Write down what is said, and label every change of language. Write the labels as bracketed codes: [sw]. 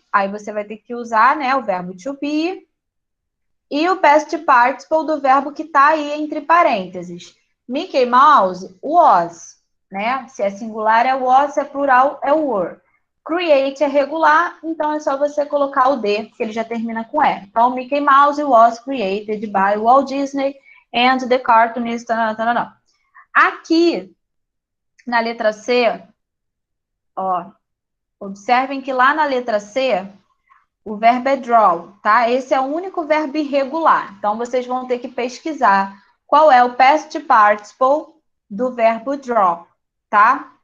[pt] Aí você vai ter que usar, né, o verbo to be e o past participle do verbo que está aí entre parênteses. [en] Mickey Mouse was, [pt] né? Se é singular é was, se é plural é were. Create é regular, então é só você colocar o D, que ele já termina com E. [en] Então, Mickey Mouse was created by Walt Disney and the cartoonist. [pt] Aqui, na letra C, ó, observem que lá na letra C, o verbo é draw, tá? Esse é o único verbo irregular. Então, vocês vão ter que pesquisar qual é o past participle do verbo draw, tá?